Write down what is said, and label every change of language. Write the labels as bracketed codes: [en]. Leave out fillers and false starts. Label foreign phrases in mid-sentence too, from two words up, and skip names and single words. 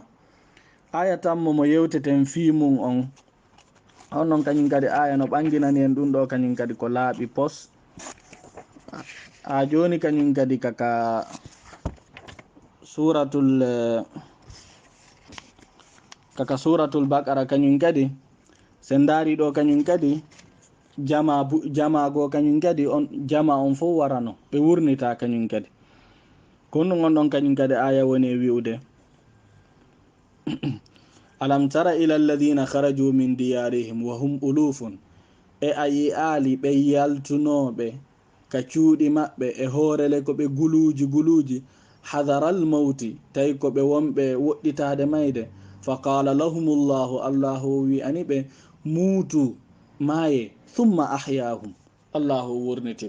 [ff] aya tammo mo yewteten fimum on noon kañum kadi aya no ɓanginani en ɗum ɗo kañum kadi ko laaɓi pos ha joni kañum kadi kaka [ar] سورة البقرة [ff] kañum kadi sen dari ɗo kañum kadi jama go kañum kadi on jama on fof warano ɓe wurnita kañum kadi. kono gonɗon kañum kadi aya woni wi'ude [ar] ألم تر إلى الذين خرجوا من ديارهم وهم ألوف, [ff] e ayi aali ɓe yaltunoɓe ka cuuɗi maɓɓe e hoorele ko ɓe guluji [ar] حذر الموت [ff] tawi ko ɓe wonɓe woɗɗitade mayde. [ar] فقال لهم الله, [ff] allahu wi ani ɓe muutu maaye [ar] ثم أحياهم, [ff] allahu wurnitiɓe.